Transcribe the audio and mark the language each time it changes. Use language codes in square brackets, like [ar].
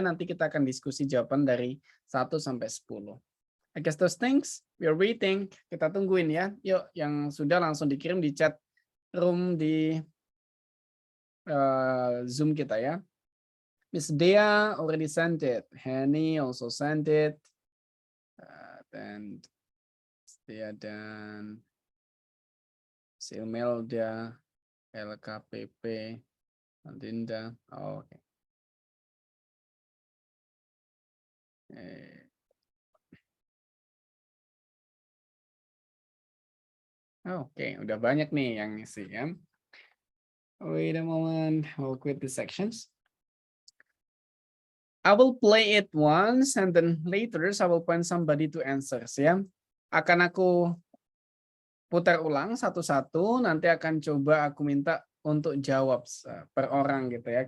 [id] Nanti kita akan diskusi jawaban dari 1 sampai 10. [en] I guess those things, we are waiting. [id] Kita tungguin ya. Yuk, yang sudah langsung dikirim di chat room di Zoom kita ya. [en] Miss Dea already sent it. Henny also sent it. And Dea dan Silmelda, LKPP, Linda. Oh, oke. [id] Oke, udah banyak nih yang ngisi ya. [en] Wait a moment, I'll quit the sections. I will play it once and then later I will point somebody to answers ya. [id] Akan aku putar ulang satu-satu, nanti akan coba aku minta untuk jawab per orang gitu ya.